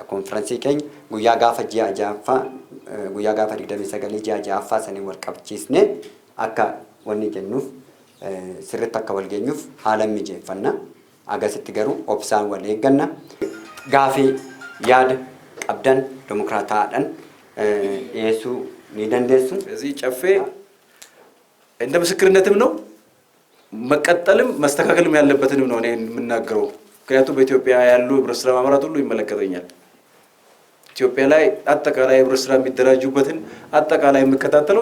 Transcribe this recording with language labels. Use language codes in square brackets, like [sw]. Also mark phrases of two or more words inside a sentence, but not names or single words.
[om] Konfiraansii keenya guyyaa gaafa 29 ji'a ja'affaa sanii wal qabchiisnee akka wanni jennuuf sirriitti akka wal geenyuuf haala mijeeffanna. Agasitti garuu obsaan wal eegganna. Gaafii yaada qabdan demokraataadhaan dhiyeessuu ni dandeessu። [am] እዚህ ጨፌ እንደ ምስክርነትም ነው መቀጠልም መስተካከልም ያለበትንም ነው እኔ የምናገረው። ምክንያቱም በኢትዮጵያ ያሉ ህብረት ስራ ማህበራት ሁሉ ይመለከተኛል። ኢትዮጵያ ላይ አጠቃላይ ህብረት ስራ የሚደራጁበትን አጠቃላይ የምከታተለው